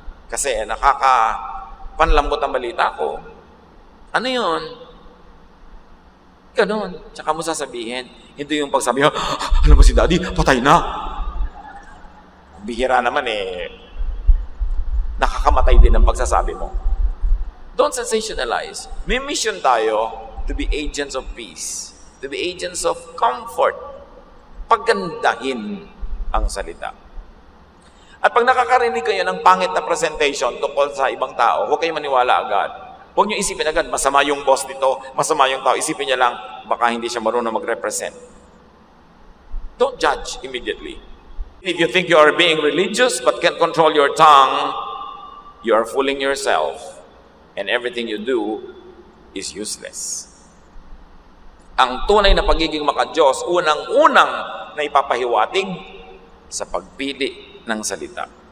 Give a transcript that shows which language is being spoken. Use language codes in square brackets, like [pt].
[tl] Kasi nakaka-panlambot ang balita ko. Ano yun? Ganon. Tsaka mo sasabihin. Hindi yung pagsabi, alam mo si Daddy, patay na. Bihira naman nakakamatay din ang pagsasabi mo. [en] Don't sensationalize. [tl] May mission tayo [en] to be agents of peace, to be agents of comfort. [tl] Pagandahin ang salita. At pag nakakarinig kayo ng pangit na presentation tungkol sa ibang tao, huwag kayong maniwala agad. Huwag nyo isipin agad, masama yung boss nito, masama yung tao. Isipin niya lang, baka hindi siya marunong mag-represent. [en] Don't judge immediately. If you think you are being religious but can't control your tongue, you are fooling yourself, and everything you do is useless. [tl] Ang tunay na pagiging maka-Diyos, unang-unang na ipapahiwatig sa pagpili ng salita.